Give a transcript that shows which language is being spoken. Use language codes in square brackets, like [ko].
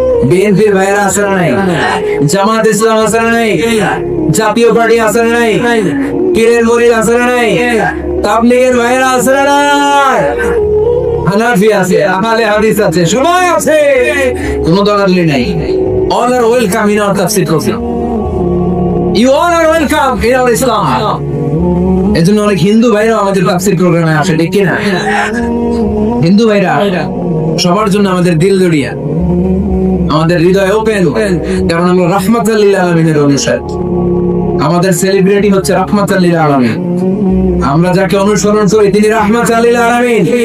[bn] বিএনপির ভাইরা আছে না নাই? জামাত ইসলাম আছে না নাই? জাতীয় পার্টি আছে না নাই? পীরের মুরিদ আছে না নাই? তাবলীগের ভাইরা আছে না নাই? হানাফি আছে, আহলে হাদিস আছে, সবাই আছে, কোনো দলাদলি নাই। [en] All are welcome in our tafsir program. You all are welcome in our Islam. [bn] এজন্য অনেক হিন্দু ভাইরা আমাদের তাফসীর প্রোগ্রামে আসে, ঠিক কি না? হিন্দু ভাইরা সবার জন্য আমাদের দিল দরিয়া, আমাদের হৃদয় ওপেন, কারণ আমরা রাহমাতুল লিল আলামিনের অনুসারী। আমাদের সেলিব্রিটি হচ্ছে রাহমাতুল লিল আলামিন। আমরা যাকে অনুসরণ করি তিনি রাহমাতুল লিল আলামিন।